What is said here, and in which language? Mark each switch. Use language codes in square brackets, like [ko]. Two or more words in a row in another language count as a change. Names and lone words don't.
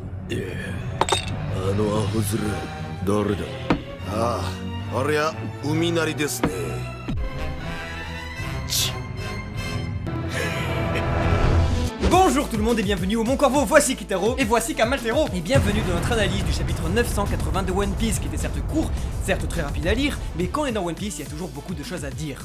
[ja] あのアホ面誰だ。ああ、ありゃ海なりですね。 [fr] Bonjour tout le monde et bienvenue au Mon Corvo, voici Kitaro et voici Kamaltero. Et bienvenue dans notre analyse du chapitre 980 de One Piece qui était certes court, certes très rapide à lire, mais quand on est dans One Piece il y a toujours beaucoup de choses à dire.